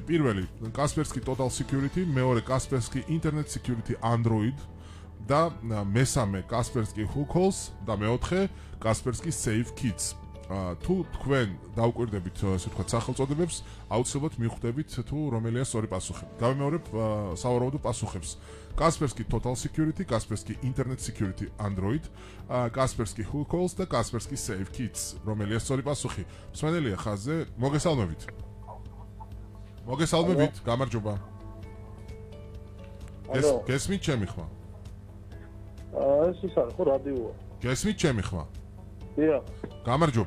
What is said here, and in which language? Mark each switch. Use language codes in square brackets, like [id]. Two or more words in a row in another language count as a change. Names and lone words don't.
[ka] პირველი Kaspersky Total Security, მეორე Kaspersky Internet Security Android და მესამე Kaspersky Hookholz და მეოთხე Kaspersky Safe Kits. თუ თქვენ დაუკვირდებით ესე ვთქვათ სახელწოდებებს, აუცილებლად მიხვდებით თუ რომელია სწორი პასუხი. გავიმეორებ სავარაუდო პასუხებს. Kaspersky Total Security, Kaspersky Internet Security Android, Kaspersky Hookholz და Kaspersky Safe Kits. რომელია სწორი პასუხი? მსმენელია ხაზზე, მოგესალმებით. მოგესალმებით, გამარჯობა. გესმით ჩემი ხმა? ეს ის არის ხო რადიოა. გესმით ჩემი ხმა? დიახ. გამარჯობა.